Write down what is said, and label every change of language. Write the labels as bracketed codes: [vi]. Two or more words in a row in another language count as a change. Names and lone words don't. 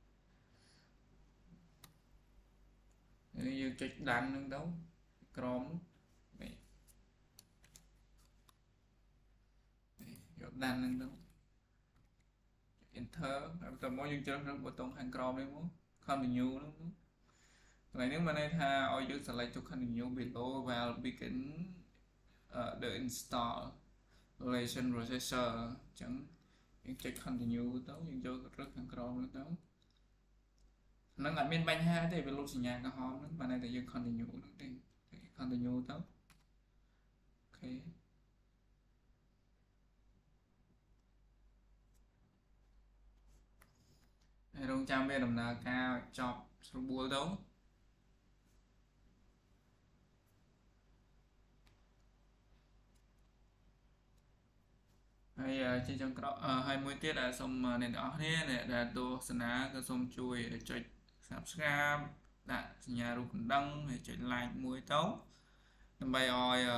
[km] ទៅហើយយើងចុចដានហ្នឹងទៅក្រោមយកដានហ្នឹងទៅ enter ហើយបន្តមកយើងជ្រើស រើសប៊ូតុងខាងក្រោមនេះមក continue ហ្នឹងកន្លែងនេះមានន័យថាឲ្យយើង select ទៅ [en] continue below while begin the installation processor [km] អញ្ចឹងយើងចុច continue ទៅយើងយករើសខាងក្រោមហ្នឹងទៅហ្នឹងអត់មានបញ្ហាទេវាលុបសញ្ញាក្រហមហ្នឹងបានតែយើង continue ហ្នឹងទេ continue ទៅអូខេ ហើយរងចាំវាដំណើរការចប់ស្រួលទៅហើយជាចុងក្រោយហើយមួយទៀតសូមអ្នកទាំងអស់គ្នាដែលទស្សនាក៏សូមជួយចុច subscribe ដាក់សញ្ញារូបកណ្ដឹងហើយចុច like មួយទៅដើម្បីឲ្យ